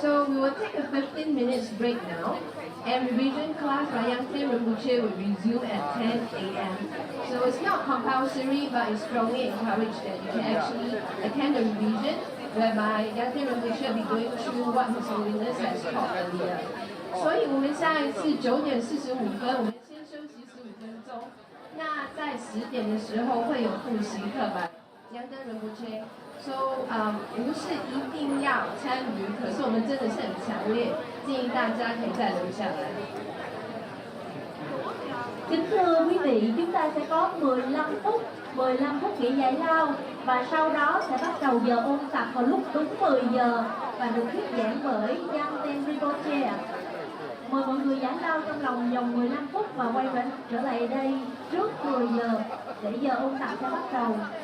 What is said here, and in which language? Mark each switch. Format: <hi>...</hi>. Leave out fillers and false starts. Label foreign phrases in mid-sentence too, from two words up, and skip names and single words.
<en>So we will take a 15 minutes break now, and revision class by Yang Ten Rinpoche will resume at 10 a.m. So it's not compulsory, but it's strongly encouraged that you can actually attend the revision, whereby Yang Ten Rinpoche will be going through what His Holiness has taught earlier.</en> <zh>所以我们下一次9:45，我们先休息15分钟。那在10点的时候会有复习课吧。杨登仁波切 ，so 不是一定要参与，可是我们真的是很强烈建议大家可以再留下来。</zh> <vi>Kính thưa quý vị, chúng ta sẽ có 15 phút nghỉ giải lao và sau đó sẽ bắt đầu giờ ôn tập vào lúc đúng 10 giờ và được thuyết giảng bởi Yang Ten Rinpoche. Mời mọi người giải lao trong vòng 15 phút và quay trở lại đây trước 10 giờ để giờ ôn tập sẽ bắt đầu.</vi>